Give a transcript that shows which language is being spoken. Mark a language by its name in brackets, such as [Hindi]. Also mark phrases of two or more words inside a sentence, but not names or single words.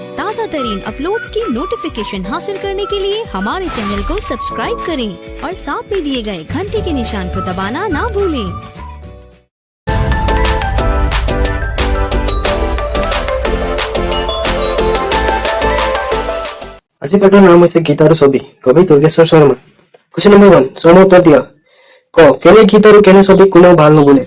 [Hindi] ताज़ा तरीन अपलोड्स की नोटिफिकेशन हासिल करने के लिए हमारे चैनल को सब्सक्राइब करें और साथ में दिए गए घंटी के निशान को दबाना ना भूलें। [Assamese] আজি পাঠৰ নাম হৈছে গীত আৰু ছবি। কবি দুৰ্গেশ্বৰ শৰ্মা। [English] question number [Assamese] 1 চনৰ উত্তৰ দিয়া। ক কেনে গীত আৰু কেনে ছবি কোনেও ভাল নুবুলে।